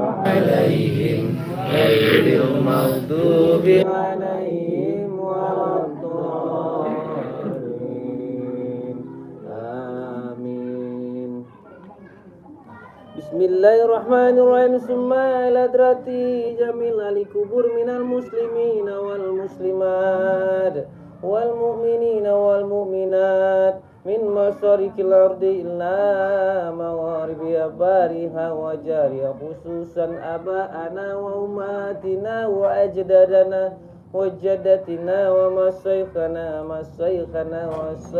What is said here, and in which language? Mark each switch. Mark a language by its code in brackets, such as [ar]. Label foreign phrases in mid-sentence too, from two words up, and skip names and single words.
[ar] عليهم غير المغضوب عليهم ولا الضالين آمين. بسم الله الرحمن الرحيم. ثم إلى حضرة جميع أهل القبور من المسلمين والمسلمات والمؤمنين والمؤمنات من مشارق الأرض إلى مغاربها برها وبحرها خصوصا آبائنا وأمهاتنا وأجدادنا وجداتنا ومشايخنا و